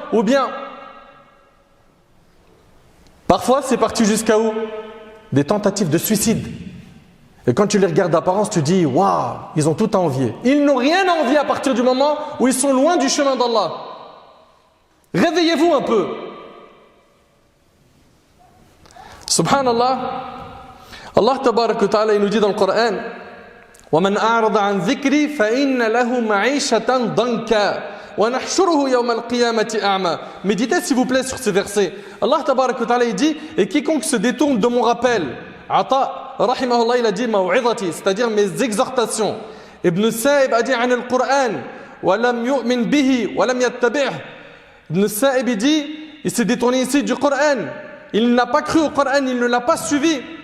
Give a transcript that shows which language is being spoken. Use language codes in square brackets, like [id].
[fr] Ou bien, parfois c'est parti jusqu'à où? Des tentatives de suicide. Et quand tu les regardes d'apparence, tu dis, waouh, ils ont tout à envier. Ils n'ont rien à envier à partir du moment où ils sont loin du chemin d'Allah. Réveillez-vous un peu. [ar] Subhanallah, Allah tabarak wa ta'ala, [fr] il nous dit dans le Coran, [ar] وَمَنْ أَعْرَضَ عَنْ ذِكْرِي فَإِنَّ لَهُ مَعِيشَةً ضَنْكًا وَنَحْشُرُهُ يَوْمَ الْقِيَامَةِ أَعْمَى. [fr] Méditez s'il vous plaît sur ce verset. Allah tabarak wa ta'ala, il dit, et quiconque se détourne de mon rappel, Ata, rahimahullah, il a dit ma'u'idhati, c'est-à-dire mes exhortations. [ar] Ibn Sa'ib [fr] a dit [ar] an al-Qur'an, wa lam yu'min bihi, wa lam yattabi'h. [fr] Ibn Sa'ib dit, il s'est détourné ici du Coran. Il n'a pas cru au Coran, il ne l'a pas suivi.